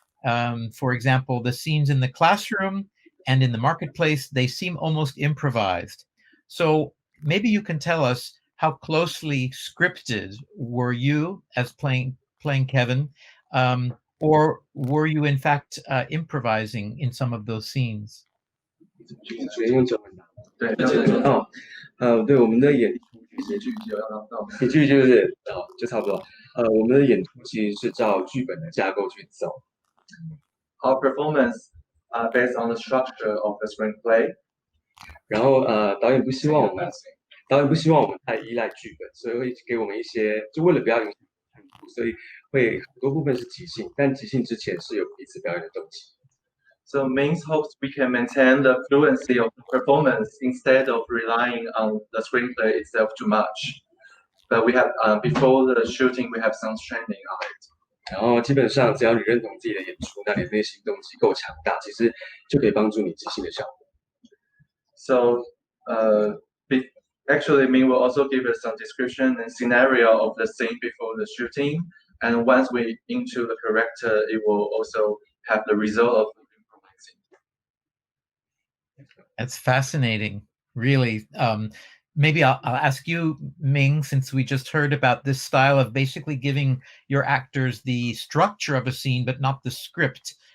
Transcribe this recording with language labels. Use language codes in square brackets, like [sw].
[en] For example, the scenes in the classroom and in the marketplace, they seem almost improvised. So maybe you can tell us how closely scripted were you as playing Kevin, or were you in fact improvising in some of those scenes? [zh] 直接用中文打。对，对，我们的演出其实一句就是就差不多。我们的演出其实是照剧本的架构去走。 [en] Our performance based on the structure of the screenplay。 [zh] 然后导演不希望我们太依赖剧本，所以会给我们一些，就为了不要影响看图，所以会很多部分是即兴，但即兴之前是有彼此表演的动机。 [en] So Ming's hopes we can maintain the fluency of the performance instead of relying on the screenplay itself too much. But we have before the shooting we have some training on it. [zh] 然后基本上只要你认同自己的演出，那你内心动机够强大，其实就可以帮助你即兴的效果。 [en] So actually Ming will also give us some description and scenario of the scene before the shooting, and once we into the character, it will also have the result of That's fascinating, really. Maybe I'll ask you, Ming, since we just heard about this style of basically giving your actors the structure of a scene, but not the script.